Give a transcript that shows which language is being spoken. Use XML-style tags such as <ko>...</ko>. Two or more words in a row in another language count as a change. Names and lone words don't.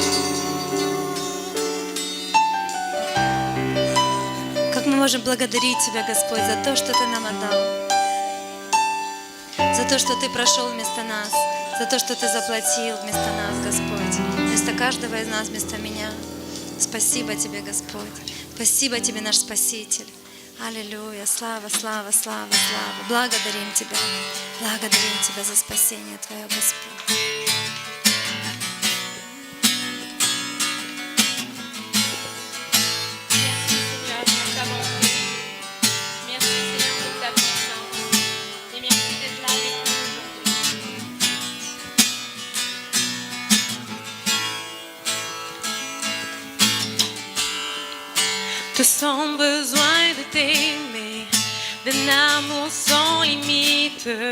<ru>Как мы можем благодарить Тебя, Господь, за то, что Ты нам отдал, за то, что Ты прошел вместо нас, за то, что Ты заплатил вместо нас, Господь, вместо каждого из нас, вместо меня. Спасибо Тебе, Господь. Спасибо Тебе, наш Спаситель. Аллилуйя. Слава, слава, слава, слава. Благодарим Тебя. Благодарим Тебя за спасение Твое, Господь.</ru> <fr>Seigneur pour ta bonté. Merci Seigneur pour ta puissance. Et merci d'être là avec nous aujourd'hui. Tout sans besoin de t'aimer, d'un amour sans limite.</fr>